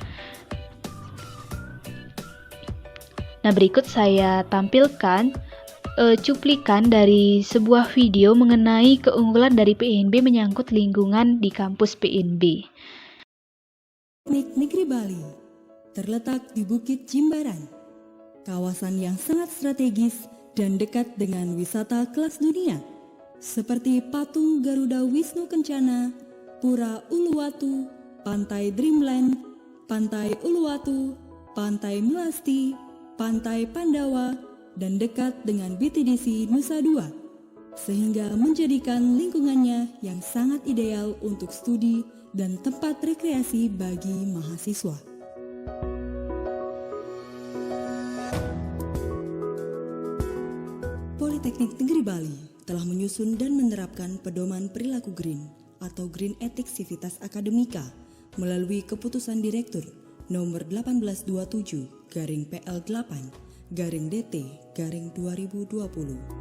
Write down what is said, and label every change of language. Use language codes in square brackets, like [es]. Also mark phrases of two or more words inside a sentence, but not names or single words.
[id] Nah, berikut saya tampilkan cuplikan dari sebuah video mengenai keunggulan dari PNB menyangkut lingkungan di kampus PNB. Politeknik Negeri Bali terletak di Bukit Jimbaran, kawasan yang sangat strategis dan dekat dengan wisata kelas dunia seperti Patung Garuda Wisnu Kencana, Pura Uluwatu, Pantai Dreamland, Pantai Uluwatu, Pantai Melasti, Pantai Pandawa, dan dekat dengan BTDC Nusa Dua, sehingga menjadikan lingkungannya yang sangat ideal untuk studi dan tempat rekreasi bagi mahasiswa. Politeknik Negeri Bali telah menyusun dan menerapkan pedoman perilaku green atau Green Ethics Civitas Akademika melalui keputusan Direktur nomor 1827/PL8/DT/2020.